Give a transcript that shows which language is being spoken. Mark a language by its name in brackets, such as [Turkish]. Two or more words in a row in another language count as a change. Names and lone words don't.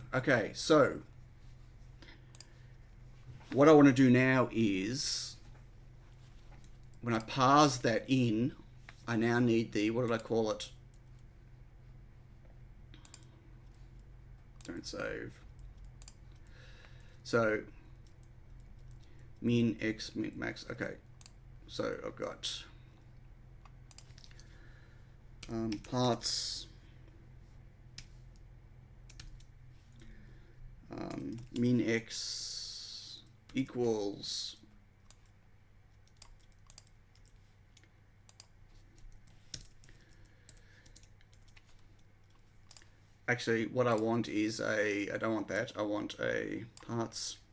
[English] Okay, so what I want to do now is when I parse that in, I now need the, what did I call it? Don't save. So min x min max. Okay, so I've got parts min x equals actually what I want is I don't want that, I want a parts,